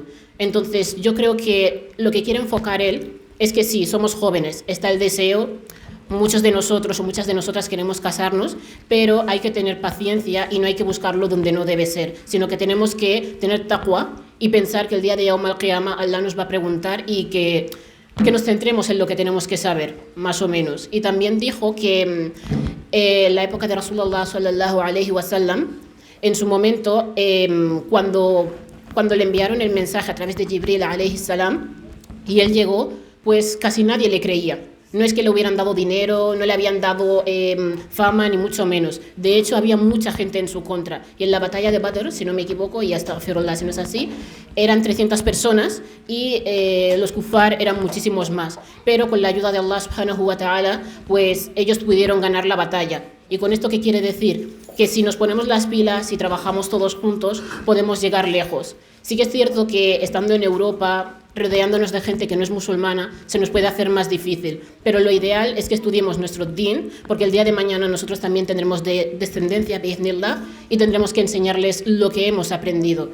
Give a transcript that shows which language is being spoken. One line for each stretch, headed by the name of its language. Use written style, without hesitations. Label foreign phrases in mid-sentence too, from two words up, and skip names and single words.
Spanish: Entonces yo creo que lo que quiere enfocar él es que sí, somos jóvenes, está el deseo, muchos de nosotros o muchas de nosotras queremos casarnos, pero hay que tener paciencia y no hay que buscarlo donde no debe ser, sino que tenemos que tener taqwa y pensar que el día de
Arabic: يوم القيامة
Spanish: Allah nos va a preguntar y que nos centremos en lo que tenemos que saber, más o menos. Y también dijo que en la época de
Arabic: رسول الله صلى الله عليه وسلم,
Spanish: en su momento, cuando le enviaron el mensaje a través de Jibril
Arabic: عليه السلام,
Spanish: y él llegó, pues casi nadie le creía. No es que le hubieran dado dinero, no le habían dado fama, ni mucho menos. De hecho, había mucha gente en su contra. Y en la batalla de Badr, si no me equivoco, y hasta Firullah, si no es así, eran 300 personas y los kufar eran muchísimos más. Pero con la ayuda de
Arabic: الله سبحانه وتعالى,
Spanish: pues ellos pudieron ganar la batalla. ¿Y con esto qué quiere decir? Que si nos ponemos las pilas y trabajamos todos juntos, podemos llegar lejos. Sí que es cierto que estando en Europa, rodeándonos de gente que no es musulmana, se nos puede hacer más difícil. Pero lo ideal es que estudiemos nuestro din, porque el día de mañana nosotros también tendremos descendencia, bi'idhnillah, y tendremos que enseñarles lo que hemos aprendido.